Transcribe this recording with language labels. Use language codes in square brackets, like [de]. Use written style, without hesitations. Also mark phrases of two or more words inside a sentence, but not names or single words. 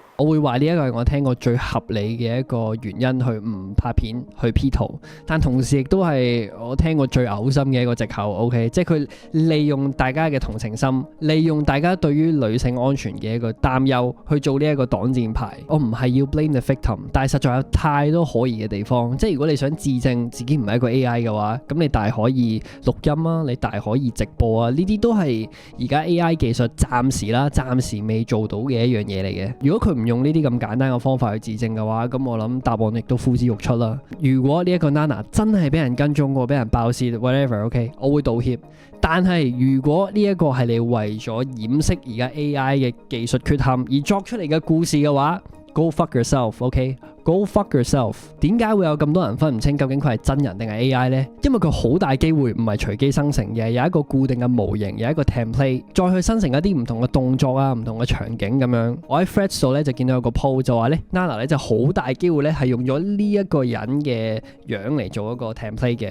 [yue] 我會話呢一個係我聽過最合理嘅一個原因去唔拍片去 P 圖，但同時亦都係我聽過最嘔心嘅一個藉口。OK， 即係佢利用大家嘅同情心，利用大家對於女性安全嘅一個擔憂去做呢一個擋箭牌。我唔係要 [en] blame the victim， [yue] 但係實在有太多可疑嘅地方。即係如果你想自證自己唔係一個 AI 嘅話，咁你大可以錄音啊，你大可以直播啊，呢啲都係而家 AI 技術暫時未做到嘅一樣嘢嚟嘅。如果佢唔用呢啲咁簡單嘅方法去自證嘅話，咁我諗答案亦都呼之欲出啦。如果呢一個 Nana 真係俾人跟蹤過，俾人爆竊 whatever，OK， 我會道歉。但係如果呢一個係你為咗掩飾而家 AI 嘅技術缺陷而作出嚟嘅故事嘅話， [en] Go fuck yourself， [yue] OK？ [en] Go Go fuck yourself。 [yue] 點解會有咁多人分唔清究竟佢係真人定係 AI 呢？因為佢好大機會唔係隨機生成嘅，有一個固定嘅模型，有一個 template，再去生成一啲唔同嘅動作啊、唔同嘅場景咁樣。我喺 Threads 度咧就見到有個 post 就話咧 Nana 咧就好大機會咧係用咗呢一個人嘅樣嚟做一個 template 嘅。